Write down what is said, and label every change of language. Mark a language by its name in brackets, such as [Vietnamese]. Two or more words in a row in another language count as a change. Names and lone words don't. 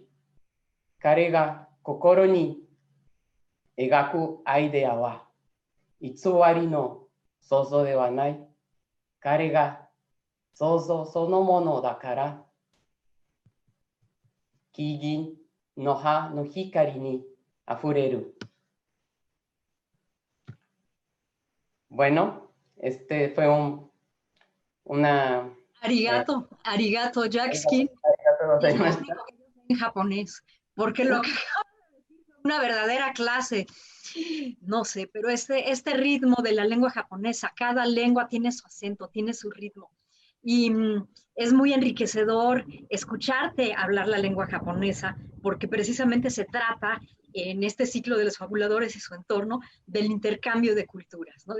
[Japanese] 彼が心に描くアイデアは偽りの想像ではない。彼が想像そのものだから、木々の葉の光にあふれる。 [Spanish] Bueno, este fue una... [Japanese] ありがとう、ありがとう、Jackskin. [Spanish] Es lo único que yo sé en japonés, porque lo que una verdadera clase, no sé, pero este ritmo de la lengua japonesa, cada lengua tiene su acento, tiene su ritmo. Y es muy enriquecedor escucharte hablar la lengua japonesa, porque precisamente se trata en este ciclo de los fabuladores y su entorno del intercambio de culturas, ¿no?